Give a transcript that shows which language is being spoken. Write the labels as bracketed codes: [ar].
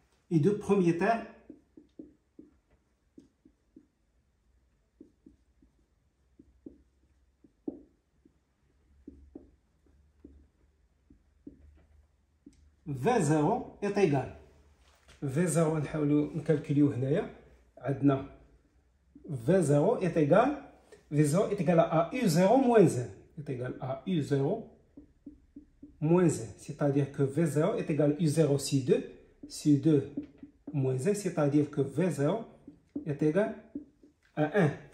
[fr] Et de premier terme, V0 est égal. [ar] V0 نحاولوا نكالكوليو هنايا. عندنا [fr] V0 est égal. V0 est égal à U0 moins 1. Est égal à U0 moins 1. C'est-à-dire que V0 est égal à U0 sur 2. Sur 2 moins 1. C'est-à-dire que V0 est égal à 1.